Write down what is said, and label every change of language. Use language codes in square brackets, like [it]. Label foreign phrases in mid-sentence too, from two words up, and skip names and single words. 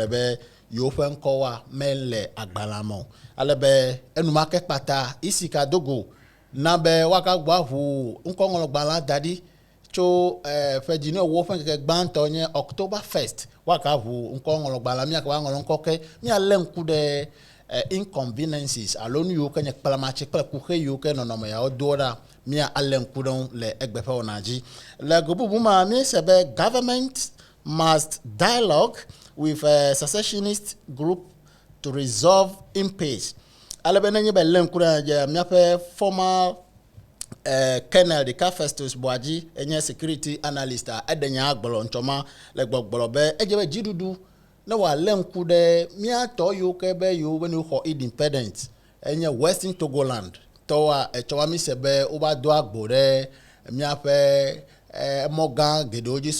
[ee] be yewo ƒe ŋkɔwoa mele agbalama o ale be enumake kpata isika dogo na be woakagbɔ aʋu ŋkɔŋlɔgbalẽ da ɖi tso fedzinɔ wo ƒe ŋkeke gbãtɔ nye October 1st woakaʋu ŋkɔŋlɔgbalẽ miake woaŋlɔ ŋkɔ ke mialé ŋku ɖe inconveniences alo nu yiwo ke nye kplamatsi kple kuxe yiwo ke nɔnɔme yawo do ɖa mia alé ŋku ɖe ŋu le egbe ƒe wɔna dzi le go bubu ma míese be [en] government must dialogue with a secessionist group to resolve impasse [ee] ale be nenye be lé ŋku ɖe míaƒe [en] former Colonel [ee] Deka Festus Boadzi enye [en] security analyst [ee] edenya agblɔ ŋtsɔma le gbɔgblɔ be edze be dziɖuɖu ne wòalé ŋku ɖe míatɔ yiwo ke be yiwo be ne xɔ independent enye Western Togoland tɔwoa etsɔma mi se be wova do agbo ɖe míaƒe mɔ gã geɖewo dzi